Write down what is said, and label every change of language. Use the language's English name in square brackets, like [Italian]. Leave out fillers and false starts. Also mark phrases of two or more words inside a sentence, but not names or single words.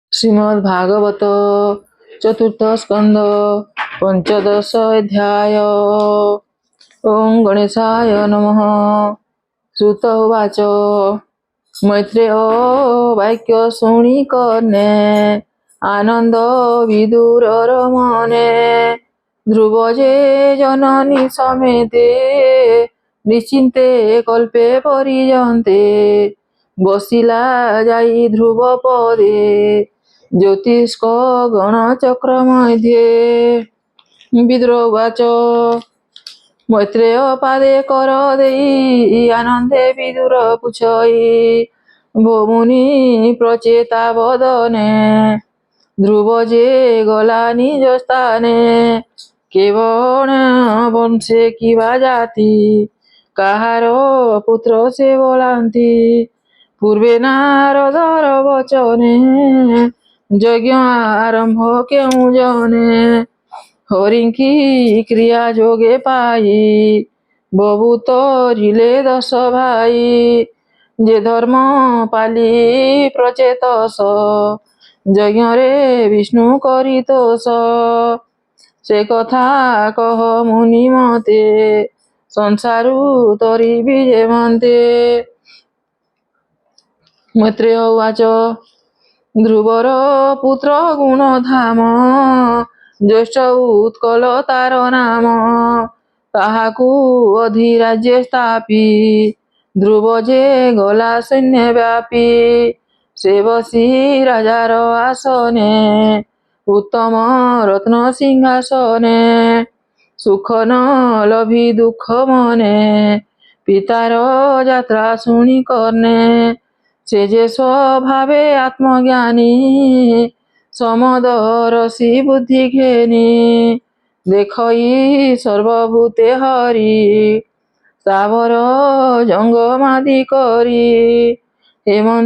[Sanskrit] श्रीमद्भागवत चतुर्थ स्कंद पंचदश अध्याय। ओं गणेशाय नमः। [Odia] ଶ୍ରୁତ ଉବାଚ ମୈତ୍ରେୟ ବାକ୍ୟ ଶୁଣି କର୍ଣ୍ଣେ ଆନନ୍ଦ ବିଦୁରର ମନେ ଧ୍ରୁବଜେ ଜନନୀ ସମେତେ ନିଶ୍ଚିନ୍ତେ କଳ୍ପେ ପରିଜନ୍ତେ ବସିଲା ଯାଇ ଧ୍ରୁବ ପଦେ ଜ୍ୟୋତିଷ୍କ ଗଣଚକ୍ର ମଧ୍ୟେ। ବିଦୁର ଉବାଚ ମୈତ୍ରେୟ ପାଦେ କର ଦେଇ ଆନନ୍ଦେ ବିଦୁର ପୁଛଇ ଭୋ ମୁନି ପ୍ରଚେତା ବଦନେ ଧ୍ରୁବ ଯେ ଗଲା ନିଜ ସ୍ଥାନେ କେବଳ ବଂଶେ କିବା ଜାତି କାହାର ପୁତ୍ର ସେ ବୋଲନ୍ତି ପୂର୍ବେ ନାରଦର ବଚନେ ଯଜ୍ଞ ଆରମ୍ଭ କେଉ ଜନେ ହରିଙ୍କୀ କ୍ରିୟା ଯୋଗେ ପାଇ ବହୁତ ରିଲେ 10 ଭାଇ ଯେ ଧର୍ମ ପାଳି ପ୍ରଚେତସ ଯଜ୍ଞ ରେ ବିଷ୍ଣୁ କରିତୋଷ ସେ କଥା କହ ମୁନି ମତେ ସଂସାରୁ ତରି ବିଜେ ମନ୍ତେ। ମୈତ୍ରେୟ ଉବାଚ ଧ୍ରୁବର ପୁତ୍ର ଗୁଣଧାମ ଜ୍ୟେଷ୍ଠ ଉତ୍କଳ ତାର ନାମ ତାହାକୁ ଅଧିରାଜ୍ୟେ ସ୍ଥାପି ଧ୍ରୁବ ଯେ ଗଲା ସୈନ୍ୟ ବ୍ୟାପି ସେ ବସି ରାଜାର ଆସନେ ଉତ୍ତମ ରତ୍ନ ସିଂହାସନେ ସୁଖ ନ ଲଭି ଦୁଖ ମନେ ପିତାର ଯାତ୍ରା ଶୁଣି କର୍ଣ୍ଣେ ସେ ଯେ ସ୍ୱଭାବେ ଆତ୍ମଜ୍ଞାନୀ ସମଦରସୀ ବୁଦ୍ଧି ଘେନି ଦେଖଇ ସର୍ବଭୂତେ ହରି ସ୍ଥାବର ଜଙ୍ଗମାଦି କରି ହେମନ୍ତ